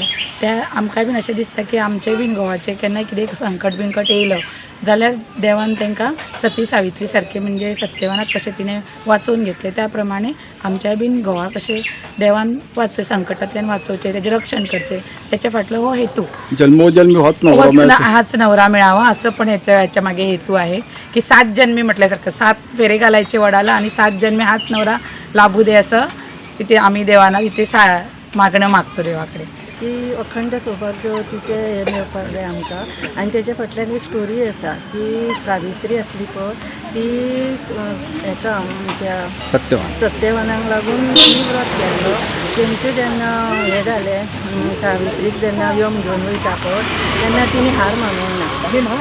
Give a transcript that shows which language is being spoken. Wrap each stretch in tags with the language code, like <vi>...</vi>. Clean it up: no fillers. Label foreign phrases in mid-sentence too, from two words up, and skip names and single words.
<kok>त्या आमकां बीन अशें दिसता की आमचें बीन घोवाचें केन्ना कितें संकट बिंकट येयलो जाल्यार देवान तांकां सती सावित्री सारकें म्हणजे सत्यवानाक कशें तिणें वाचोवन घेतलें त्या प्रमाणे आमच्या बीन घोवाक अशें देवान संकटांतल्यान वाचोवचें तेजें रक्षण करचें तेच्या फाटलो हो हेतू.</kok> <mr>जन्मोजन्मी हाच नवरा मेळावा असं पण याच्या मागे हेतू आहे की 7 जन्मी म्हटल्यासारखं 7 फेरे घालायचे वडाला आणि 7 जन्मी हाच नवरा लाभू दे असं तिथे आम्ही देवाना तिथे मागणं मागतो देवाकडे.</mr> <kok>की अखंड सौभाग्यवतीचे हे मेळपाक जाय आमकां. आनी तेच्या फाटल्यान एक स्टोरी आसा की सावित्री आसली पळय ती हेका आमच्या सत्यवानाक लागून ती व्रत केल्लो. तेंचे जेन्ना हे जालें सावित्रीक जेन्ना यम घेवन वयता पळय तेन्ना तिणी हार मानूंक ना.</kok>